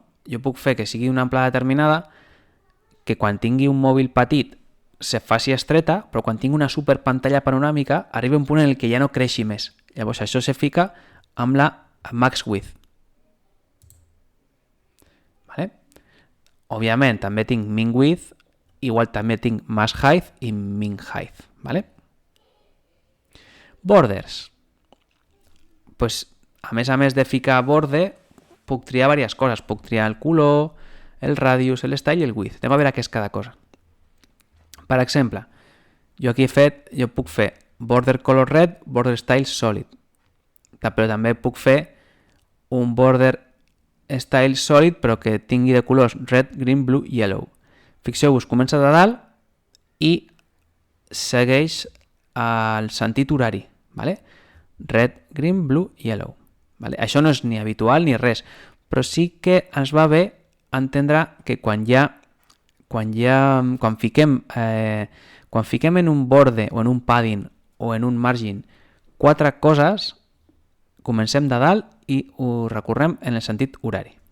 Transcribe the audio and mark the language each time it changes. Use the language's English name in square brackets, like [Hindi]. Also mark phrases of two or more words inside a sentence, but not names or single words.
[Catalan] Jo puc fer que sigui una amplada determinada, que quan tingui un mòbil petit se faci estreta, però quan tingui una super pantalla panoràmica arriba un punt en el que ja no creixi més. Llavors això se fica amb la [English] max width. [Catalan] Vale? Òbviament també tinc [English] min width, [Catalan] igual també tinc [English] max height [Catalan] i [English] min height. [Catalan] Vale? Borders. Pues, a més de ficar borde, puc triar diverses coses. Puc triar el color, el radius, el style i el width. Anem a veure què és cada cosa. Per exemple, jo puc fer [English] border color red, border style solid. [Catalan] Però també puc fer un [English] border style solid [Catalan] però que tingui de colors [English] red, green, blue, yellow. [Catalan] Fixeu-vos, comença de dalt i segueix el sentit horari. Vale? [English] Red, green, blue, yellow. [Catalan] Vale? Això no és ni habitual ni res, però sí que ens va bé entendre que quan fiquem en un borde o en un padding o en un margin 4 coses, comencem de dalt i ho recorrem en el sentit horari.